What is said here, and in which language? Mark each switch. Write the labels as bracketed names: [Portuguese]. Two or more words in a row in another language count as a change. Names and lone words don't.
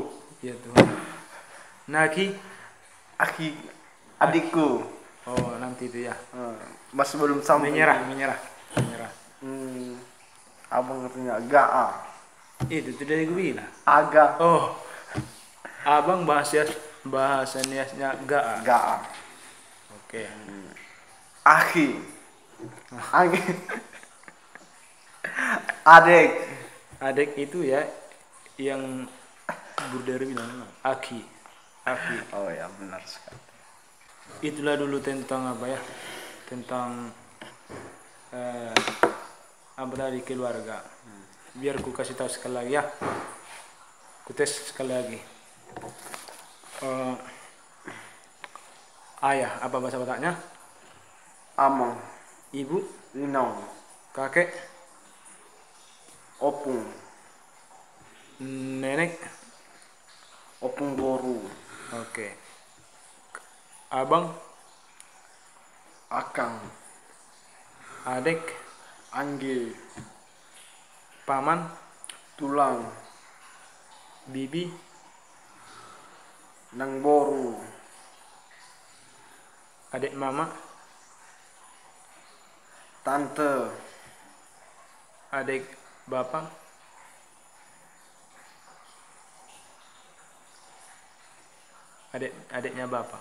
[Indonesian] Ya Tuhan. Nagi. Adikku. Oh, nanti itu ya. Masih belum sampai. Menyerah. Abang katanya gaa. Itu tidak gue bilang. Aga. Oh. Abang bahasa Niasnya gaa. Gaa. Oke. Aki. Adik. Adik itu ya yang Burdere bilang aki. akhi. Oh ya, benar sekali. Itulah dulu tentang apa ya, tentang apa tadi, keluarga. Biar ku kasih tahu sekali lagi ya, ku tes sekali lagi. Ayah apa bahasa Bataknya? Amang, Ibu, inang, kakek, opung, nenek. [Batak Toba] opung boru, [Indonesian] Oke. Abang, akang, adik, angge, paman, tulang, bibi, [Batak Toba] nang boru, [Indonesian] adik mama, tante, adik bapak, adiknya bapak.